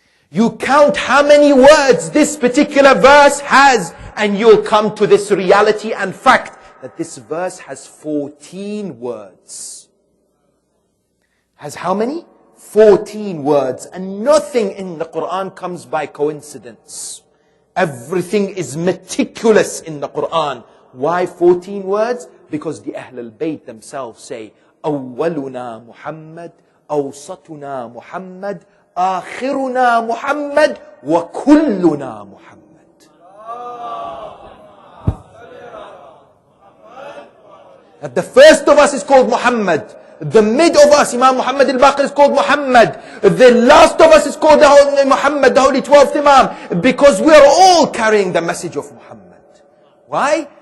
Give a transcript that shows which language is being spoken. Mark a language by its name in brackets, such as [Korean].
[English] You count how many words this particular verse has, and you'll come to this reality and fact that this verse has 14 words. Has how many? 14 words. And nothing in the Quran comes by coincidence. Everything is meticulous in the Quran. Why 14 words? Because the Ahl al-Bayt themselves say, [Arabic] أولنا محمد, أوسطنا محمد, آخرنا محمد, وكلنا محمد. [English] That the first of us is called Muhammad. The mid of us, Imam Muhammad al-Baqir, is called Muhammad. The last of us is called Muhammad, the holy 12th Imam. Because we are all carrying the message of Muhammad. Why?